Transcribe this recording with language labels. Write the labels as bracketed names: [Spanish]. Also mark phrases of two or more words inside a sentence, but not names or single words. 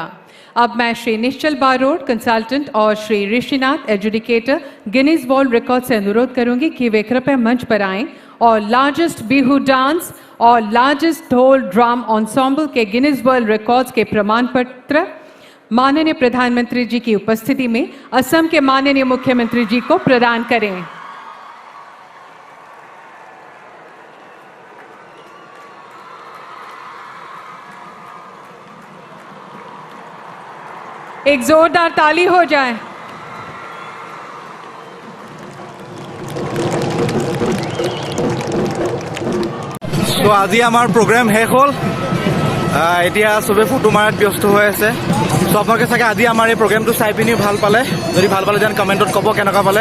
[Hindi] अब मैं श्री निश्चल बारोड कंसल्टेंट और श्री ऋषिनाथ एजुडिकेटर गिनीज वर्ल्ड रिकॉर्ड से अनुरोध करूंगी कि वे कृपया मंच पर आएं और [English] largest Bihu dance [Hindi] और [English] largest dhol drum ensemble [Hindi] के गिनीज वर्ल्ड रिकॉर्ड्स के प्रमाण पत्र माननीय प्रधानमंत्री जी की उपस्थिति में असम के माननीय मुख्यमंत्री जी को प्रदान करें। एक जोरदार ताली हो जाए। [Assamese] তো আজি আমাৰ প্ৰগ্ৰেম শেষ হ'ল। এতিয়া চবে ফটো মাৰাত ব্যস্ত হৈ আছে। তো আপোনালোকে চাগে আজি আমাৰ এই প্ৰগ্ৰেমটো চাই পিনি ভাল পালে। যদি ভাল পালে যেন কমেণ্টত ক'ব কেনেকুৱা পালে।